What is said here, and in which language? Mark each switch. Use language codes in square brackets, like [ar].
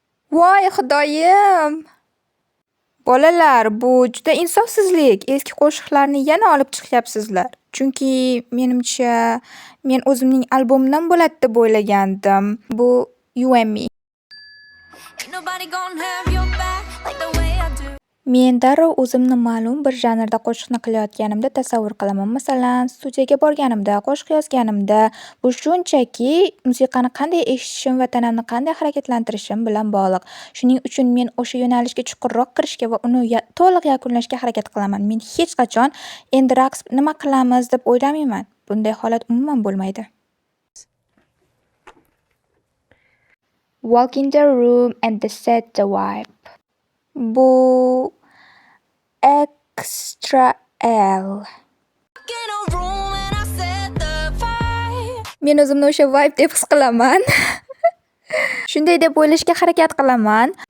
[uz] Voy xudoyim! Bolalar, bu juda insofsizlik. Eski qo'shiqlarni yana olib chiqyapsizlar. Chunki menimcha men o'zimning albomimdan bo'ladi deb o'ylagandim. Bu You and Me. [en] Ain't nobody gonna have your back like the way I do. [uz] Men darrov o'zimni ma'lum bir janrda qo'shiqni qilayotganimda tasavvur qilaman. Masalan, studiyaga borganimda, qo'shiq yozganimda, bu shunchaki musiqani qanday eshitishim va tanamni qanday harakatlantirishim bilan bog'liq. Shuning uchun men o'sha yo'nalishga chuqurroq kirishga va uni to'liq yakunlashga harakat qilaman. Men hech qachon endi raqs nima qilamiz deb o'ylamayman. Bunday holat umuman bo'lmaydi. [en] Walk in the room and set the vibe. [uz] Bu Extra L. [en] In a room and I set the vibe. [uz] Men o'zimni o'sha vibe deb his qilaman. Shunday deb o'ylashga harakat qilaman.